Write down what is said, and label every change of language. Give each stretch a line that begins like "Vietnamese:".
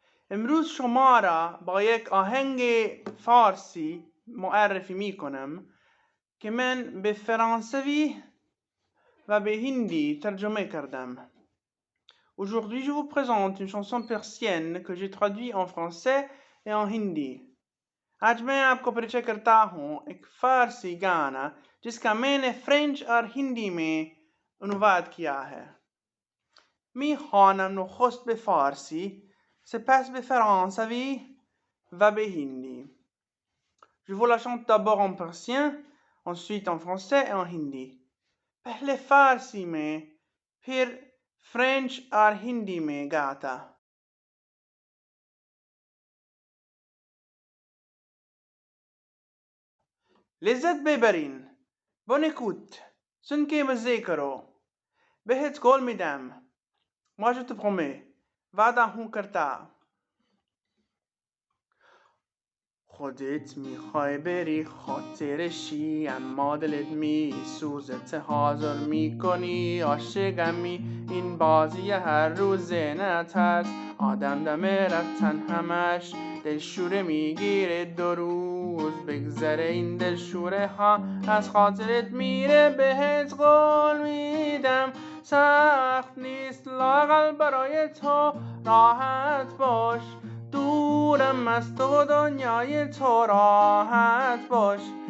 Persian: امروز شما را با یک آهنگ فارسی معرفی می کنم که من به فرانسوی و به هندی ترجمه کردم.
French: Aujourd'hui, je vous présente une chanson persienne que j'ai traduite en français et en hindi.
Hindi: आज मैं आपको परिचय करता हूँ एक फारसी गाना जिसका मैंने फ्रेंच और हिंदी में अनुवाद किया है.
Persian: میخوانم نخست به فارسی، سپس به فرانسوی و به هندی.
French: Je vous la chante d'abord en persien, ensuite en français et en hindi.
Hindi: पहले फारसी में, फिर फ्रेंच और हिंदी में गाता.
Persian: لذت ببرین.
French: Bonne écoute.
Hindi: सुन के मजे करो.
Persian: بهت قول میدم.
French: Moi je te promets.
Persian: وعده
Hindi: हूँ करता.
Persian: خودت میخوای بری خاطرشی اما دلت میسوزه حاضر میکنی عاشقمی این بازی هر روزه نترس آدم دمه رفتن همش دلشوره میگیره 2 روز بگذره این دلشوره ها از خاطرت میره بهت قول میدم سخت نیست لااقل برای تو راحت باش دورم از تو و دنیای تو راحت باش